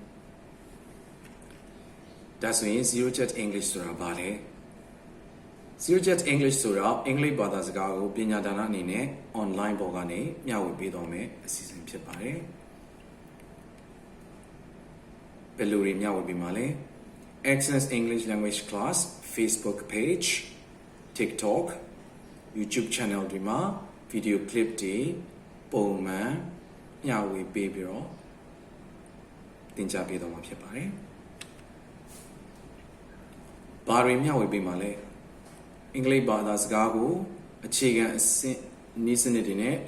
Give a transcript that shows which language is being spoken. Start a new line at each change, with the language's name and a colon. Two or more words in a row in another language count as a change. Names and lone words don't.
Burmese: ဒါဆိုရင် Zero Jet English ဆိုတာဘာလဲ Zero Jet English ဆိုတာအင်္ဂလိပ်ဘာသာစကားကိုပညာဒါနအနေနဲ့ online ပေါ်ကနေမျှဝေပေးသွားမယ်အစီအစဉ်ဖြစ်ပါတယ် ဘယ်လိုတွေမျှဝေပေးမှာလဲ Excellence English Language Class
English: Facebook page TikTok YouTube channel
Burmese: တွေမှာ
English: video clip
Burmese: တွေပုံမှန်မျှဝေပေးပြီးတော့သင်ကြားပေးသွားမှာဖြစ်ပါတယ် ဘာတွေမျှဝေပေးမှာလဲအင်္ဂလိပ်ဘာသာစကားကိုအခြေခံအဆင့်နည်းစနစ်တွေနဲ့